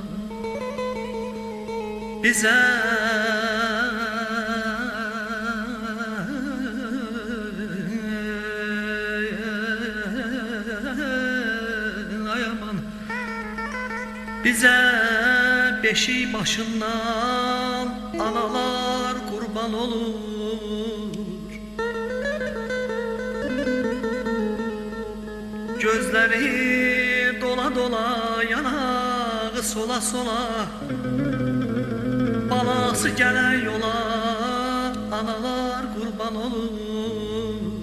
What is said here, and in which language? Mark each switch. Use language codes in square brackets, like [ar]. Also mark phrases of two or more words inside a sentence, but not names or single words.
[az] Bizə ay aman, bizə beşik başından analar qurban olur. [tr] Gözleri dola dola, yanağı sola sola, balası gelen yola analar kurban olur.